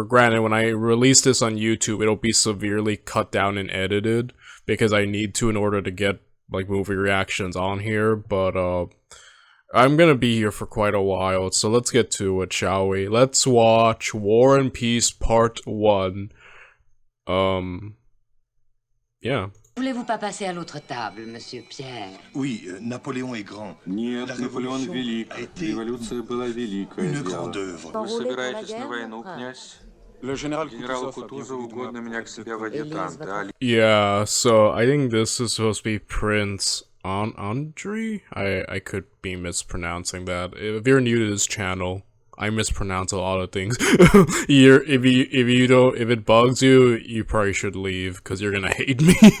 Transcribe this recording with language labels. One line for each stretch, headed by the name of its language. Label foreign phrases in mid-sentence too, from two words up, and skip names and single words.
English: Granted, when I release this on YouTube, it'll be severely cut down and edited, because I need to in order to get, like, movie reactions on here, but, I'm gonna be here for quite a while, so let's get to it, shall we? Let's watch War and Peace Part 1. Yeah.
French: Voulez-vous pas passer à l'autre table, Monsieur Pierre? Oui, Napoléon est grand.
Russian: Нет, Наполеон велик. Революция была великая.
French: Une grande œuvre.
Russian: Вы собираетесь на войну, князь? Генералу Кутузову угодно меня к себе в адъютанты.
English: Yeah, so I think this is supposed to be Prince Andrei? I could be mispronouncing that. If you're new to this channel, I mispronounce a lot of things. If it bugs you, you probably should leave, because you're gonna hate me.